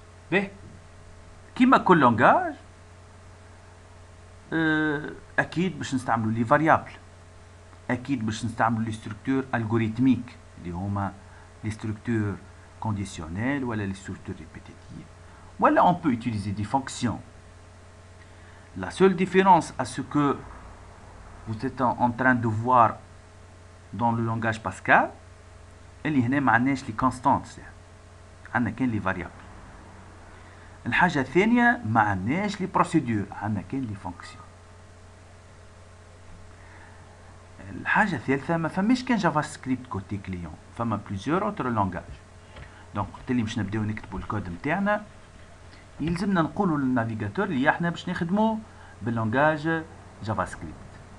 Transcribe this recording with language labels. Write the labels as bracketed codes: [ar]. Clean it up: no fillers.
[ar] باهي كيما كل [fr] لونجاج [ar] اكيد باش نستعملوا [fr] لي فاريابل، اكيد باش نستعملوا لي ستركتور الغوريتميك [ar] اللي هما [fr] لي ستركتور conditionnelles ولا les structures répétitives, ولا on peut utiliser des fonctions. La seule différence à ce que vous êtes en train de voir dans le langage Pascal [ar] اللي هنا ما عندناش لي كونستانت، عندنا كان لي فاريابل. الحاجة الثانية ما عندناش لي بروسيدور، عندنا كان لي فونكسيون. الحاجة الثالثة ما فماش كان جافا سكريبت كوتي كليون، فما بليزيور اوتر لونجاج. دونك قلت لي باش نبداو نكتبوا الكود نتاعنا، يلزمنا نقولوا للنافيغاتور اللي احنا باش نخدموا باللونجاج جافا سكريبت.